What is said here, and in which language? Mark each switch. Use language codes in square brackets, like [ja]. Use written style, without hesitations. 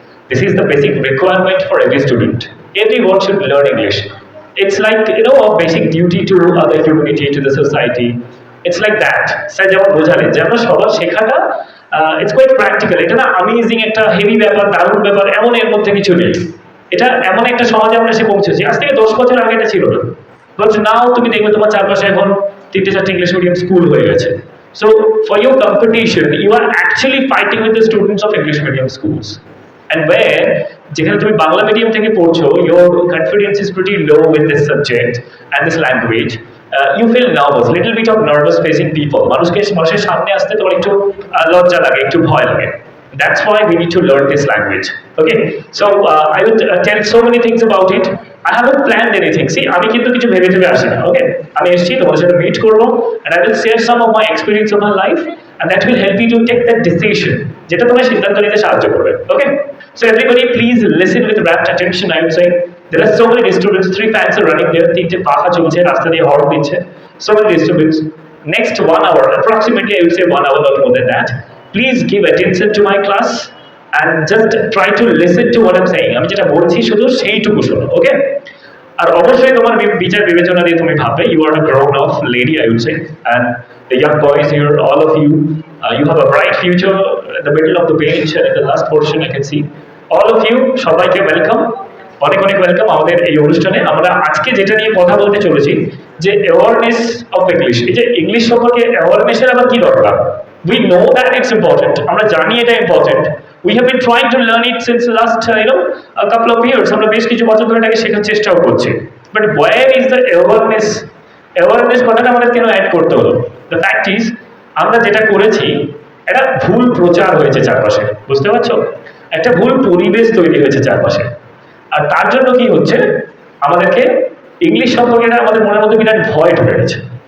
[en] This is the basic requirement for every student. Everyone should learn English. It's like, a basic duty to other humanity, to the society. It's like that. [bn] Sir যেমন বোঝালেন যে আমরা সবার শেখাটা [en] It's quite practical. [bn] এটা না amazing একটা heavy ব্যাপার, দারুণ ব্যাপার, এমন এর মধ্যে কিছু নেই। এটা এমন একটা সমাজে আমরা এসে পৌঁছেছি, আজ থেকে 10 বছর আগে এটা ছিল না। [en] but now [bn] তুমি দেখবে তোমার চারপাশে এখন 3-4 ইংলিশ মিডিয়াম স্কুল হয়ে গেছে। [en] So for your competition, you are actually fighting with the students of English medium schools. And where [bn] যেখানে তুমি বাংলা মিডিয়াম থেকে পড়ছো, [en] your confidence is pretty low with this subject and this language. You feel nervous, little bit of nervous facing people. [bn] মানুষের সামনে আসতে তোমার একটু লজ্জা লাগে, একটু ভয় লাগে. [en] That's why we need to learn this language. Okay, so I would tell so many things about it. I haven't planned anything. [bn] See, আমি কিন্তু কিছু ভেবে আসি না। [en] Okay, [bn] আমি এসেছি তোমাদের সাথে মিট করবো, [en] and I will share some of my experience of my life, and that will help you to take that decision, [bn] যেটা তোমার সিদ্ধান্ত নিতে সাহায্য করবে। [en] Okay, so everybody please listen with rapt attention. I am saying there are so many disturbance. 3 fans are running there. [bn] 3টে পাখা চলছে, রাস্তা দিয়ে হর্ন দিচ্ছে। [en] So many disturbance. Next 1 hour, approximately I would say 1 hour, not more than that. Please give attention to my class and just try to listen to what I'm saying. [bn] আমি যেটা বলছি শুধু সেইটুকু শোনো। ওকে, আর অবশ্যই তোমার বিচার বিবেচনা দিয়ে তুমি ভাববে। [en] You are a grown up lady, I would say, and the young boys here, all of you, you have a bright future. At the middle of the page and in the last portion I can see all of you, [bn] সবাইকে welcome, অনেক অনেক welcome আমাদের এই অনুষ্ঠানে। আমরা আজকে যেটা নিয়ে কথা বলতে চলেছি যে [en] Awareness of English. [bn] এই যে ইংলিশ সম্পর্কে অ্যাওয়ারনেসের আবার কি দরকার? [en] We know that it's important. [bn] আমরা জানি এটা important. [en] We have been trying to learn it since last a couple of years. [bn] আমরা বেশ কিছু বছর ধরে এটাকে শেখার চেষ্টাও করছি। [en] But where is the awareness? [bn] Awareness কথাটা আমাদের কেন অ্যাড করতে হলো? [en] The fact is, [bn] আমরা যেটা করেছি এটা ভুল প্রচার হয়েছে চারপাশে, বুঝতে পারছো? একটা ভুল পরিবেশ তৈরি হয়েছে চারপাশে, আর তার জন্য কি হচ্ছে, আমাদেরকে ইংলিশ সম্পর্কে আমাদের মনের মধ্যে বিরাট ভয় ঢুকে গেছে।